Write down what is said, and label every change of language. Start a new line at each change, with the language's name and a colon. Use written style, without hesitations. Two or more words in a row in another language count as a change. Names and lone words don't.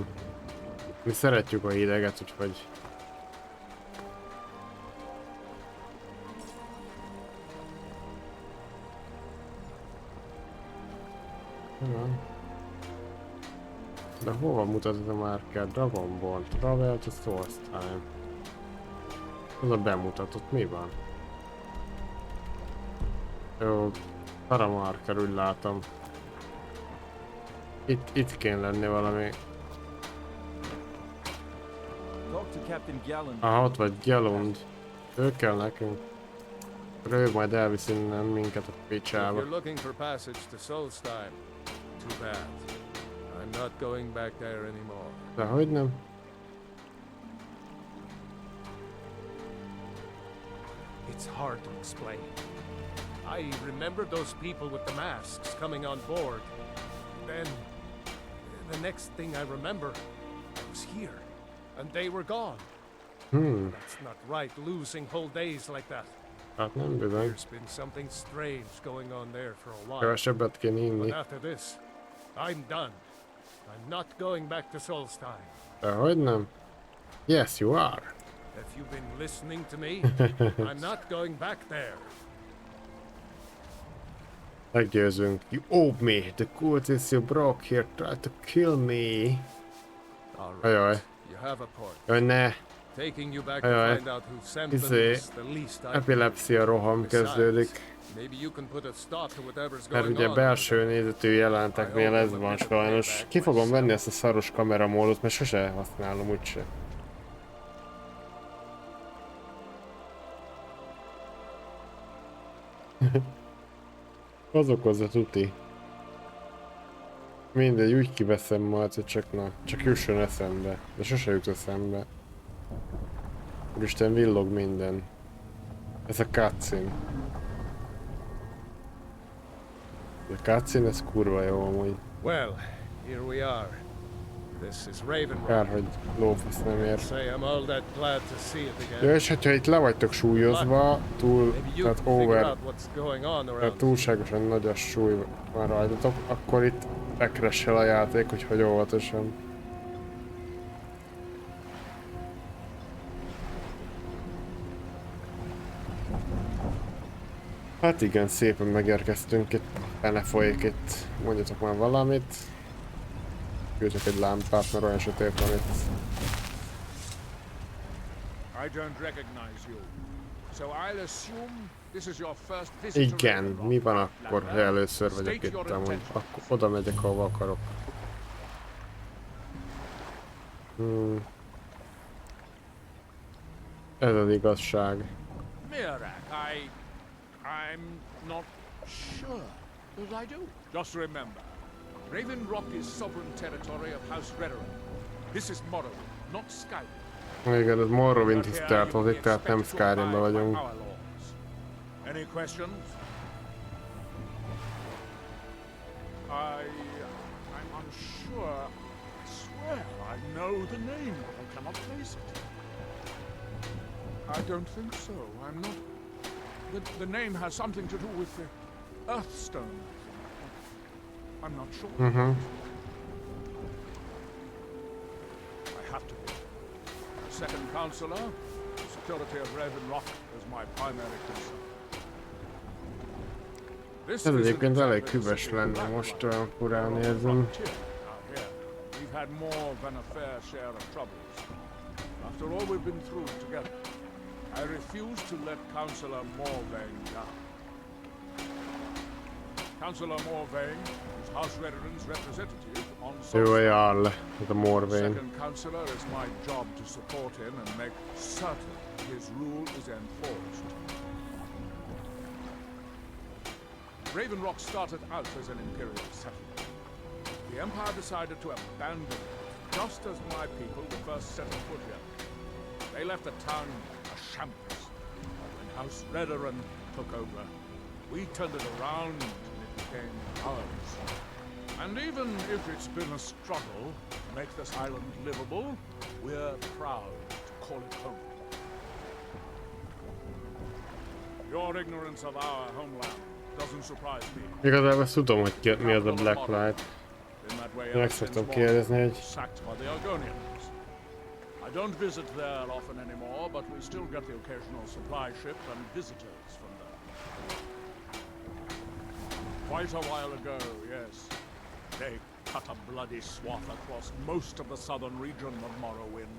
Hungarian: Mi szeretjük a hideget, úgyhogy... De hova mutat ez a márker?
English: Dragonborn, Travel to Solstheim.
Hungarian: Az a bemutatott, mi van? Jó, para márker, úgy látom. Itt kéne lenni valami. Aha, ott vagy Gyalund. Ő kell nekünk. Ő majd elvisz innen minket a picsába. De hogy nem?
English: It's hard to explain. I remembered those people with the masks coming on board. Then, the next thing I remember, I was here, and they were gone. That's not right, losing whole days like that.
Hungarian: Hát nem bizony.
English: There's been something strange going on there for a while.
Hungarian: Kevesebbet kéne
English: But
Hungarian: inni.
English: after this, I'm done. I'm not going back to Solstheim.
Hungarian: Dehogy nem?
English: Yes, you are. If you've been listening to me, I'm not going back there. Meggyőzünk. You owe me. The cultists you broke here tried to kill me. All right.
Hungarian: Ajaj.
English: You have a point.
Hungarian: Jaj, ne.
English: Taking you back to
Hungarian: Ajaj.
English: find out who sent them
Hungarian: Izé,
English: is the least I can.
Hungarian: epilepsia roham kezdődik.
English: Maybe you can put a stop to whatever's
Hungarian: Mert
English: going
Hungarian: ugye
English: on.
Hungarian: belső nézetű jelenteknél ez van sajnos. Ki fogom venni ezt a szaros kameramódot, mert sose használom úgyse. Az okozza tuti. Mindegy, úgy kiveszem majd, hogy csak jusson eszembe. De sose jut eszembe. Úristen, villog minden. Ez a cutscene. A cutscene, ez kurva jó amúgy.
English: Well, here we are. This is Raven
Hungarian: Kár,
English: Rock.
Hungarian: hogy lófasz nem ér.
English: Say I'm all that glad to see it again.
Hungarian: Ja, és hogyha itt le vagytok súlyozva,
English: Maybe you
Hungarian: tehát
English: can figure over, out what's going on
Hungarian: tehát
English: around.
Hungarian: túlságosan nagy a súly van rajtatok, akkor itt bekressel a játék, úgyhogy óvatosan. Hát igen, szépen megérkeztünk itt, fene folyik itt, mondjatok már valamit. Küldjök egy lámpát, mert olyan sötét van itt.
English: I don't recognize you. So I'll assume this is your first visit to
Hungarian: Igen,
English: Raven Rock.
Hungarian: mi van akkor, ha először vagyok itt amúgy? Akkor oda megyek, ahova akarok. Ez az igazság. Mirak,
English: I'm not sure that I do. Just remember, Raven Rock is sovereign territory of House Redoran. This is Morrowind, not Skyrim.
Hungarian: Igen, ez Morrowind is
English: Here you
Hungarian: tartozik,
English: be
Hungarian: tehát nem
English: expected to
Hungarian: Skyrimben
English: abide by
Hungarian: vagyunk.
English: our laws. Any questions? I'm unsure. I swear I know the name, but I cannot place it. I don't think so. I'm not. The name has something to do with the Earthstone, I think. I'm not sure. I have to be. The second counselor, the security of Raven Rock is my primary concern. This
Hungarian: Ez
English: isn't
Hungarian: egyébként elég
English: exactly
Hungarian: hűvös
English: the city
Hungarian: lenne,
English: of
Hungarian: most
English: Blacklight.
Hungarian: olyan furán
English: We're on the
Hungarian: érzem.
English: frontier out here. We've had more than a fair share of troubles. After all we've been through together, I refuse to let Councillor Morvain down. Councillor Morvain is House Redoran's representative on
Hungarian: Ő a
English: Solstheim.
Hungarian: Jarl, ez a
English: The
Hungarian: Morvain.
English: second councillor is my job to support him and make certain his rule is enforced. Raven Rock started out as an imperial settlement. The Empire decided to abandon it just as my people were first settled foot here. They left the town a shambles. When House Redoran took over, we turned it around and it became ours. And even if it's been a struggle to make this island livable, we're proud to call it home. Your ignorance of our homeland doesn't surprise me.
Hungarian: Igazából ezt tudom, hogy mi az a Blacklight.
English: In that way,
Hungarian: Meg
English: ever since
Hungarian: szoktam
English: Morrowind
Hungarian: kérdezni, hogy
English: was sacked by the Argonians. I don't visit there often anymore, but we still get the occasional supply ship and visitors from there. Quite a while ago, yes. They cut a bloody swath across most of the southern region of Morrowind.